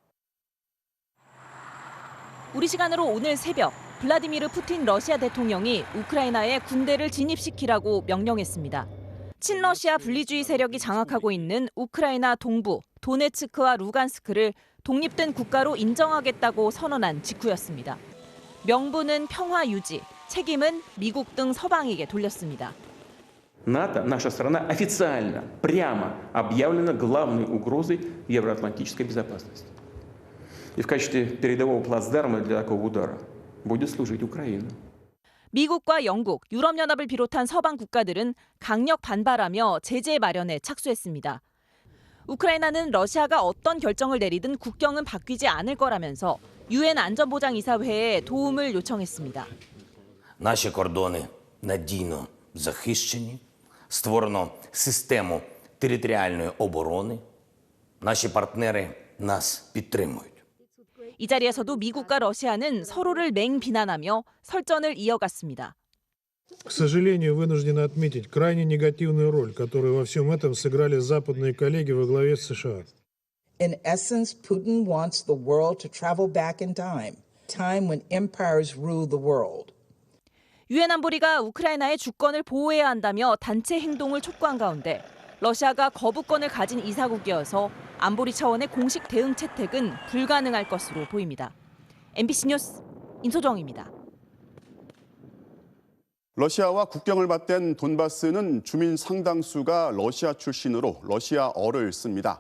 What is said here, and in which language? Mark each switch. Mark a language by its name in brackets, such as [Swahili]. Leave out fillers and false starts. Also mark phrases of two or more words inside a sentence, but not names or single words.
[Korean] 우리 시간으로 오늘 새벽 블라디미르 푸틴 러시아 대통령이 우크라이나에 군대를 진입시키라고 명령했습니다. 친러시아 분리주의 세력이 장악하고 있는 우크라이나 동부 도네츠크와 루간스크를 독립된 국가로 인정하겠다고 선언한 직후였습니다. 명분은 평화 유지, 책임은 미국 등 서방에게 돌렸습니다. [Russian] НАТО, наша страна официально, прямо объявлена главной угрозой евроатлантической безопасности. И в качестве передового плацдарма для такого удара будет служить Украина. [Korean] 미국과 영국, 유럽연합을 비롯한 서방 국가들은 강력 반발하며 제재 마련에 착수했습니다. 우크라이나는 러시아가 어떤 결정을 내리든 국경은 바뀌지 않을 거라면서 유엔 안전보장이사회에 도움을 요청했습니다. [Ukrainian] Наші кордони надійно захищені, створено систему територіальної оборони. Наші партнери нас підтримують. [Korean] 이 자리에서도 미국과 러시아는 서로를 맹비난하며 설전을 이어갔습니다. [Russian] К сожалению, вынуждены отметить крайне негативную роль, которую во всем этом сыграли западные коллеги во главе с США. [English] In essence, Putin wants the world to travel back in time when empires ruled the world. [Korean] 유엔 안보리가 우크라이나의 주권을 보호해야 한다며 단체 행동을 촉구한 가운데 러시아가 거부권을 가진 이사국이어서 안보리 차원의 공식 대응 채택은 불가능할 것으로 보입니다. MBC 뉴스 임소정입니다. 러시아와 국경을 맞댄 돈바스는 주민 상당수가 러시아 출신으로 러시아어를 씁니다.